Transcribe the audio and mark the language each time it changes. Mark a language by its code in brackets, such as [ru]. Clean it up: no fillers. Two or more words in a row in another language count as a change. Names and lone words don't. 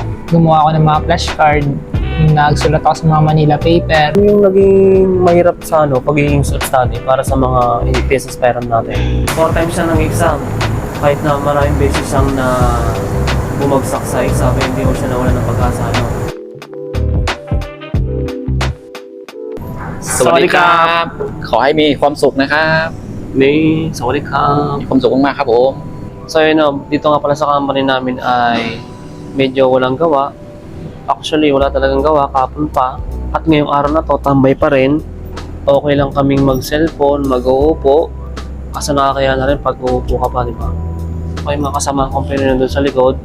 [tl] Gumawa ako ng mga flashcard, nagsulat ako sa mga Manila paper. Ano yung naging mahirap sa pagiging self-study para sa mga [en] EPS aspirant [tl] natin? 4 times siya ng exam. Kahit na maraming beses siyang na bumagsak sa exam, hindi mo siya nawala ng pag-asa. [th] สวัสดีครับขอให้มีความสุขนะครับ สวัสดีครับ มีความสุขมากๆครับผม [tl] So yun, dito nga pala sa company namin ay medyo walang gawa. Actually, wala talagang gawa, kapon pa. At ngayong araw na to, tambay pa rin. Okay lang kaming mag-cellphone, mag-uupo. Kasi nakakaya na rin pag uupo ka pa, di ba? Okay, mga kasama kong Pilipino doon sa likod.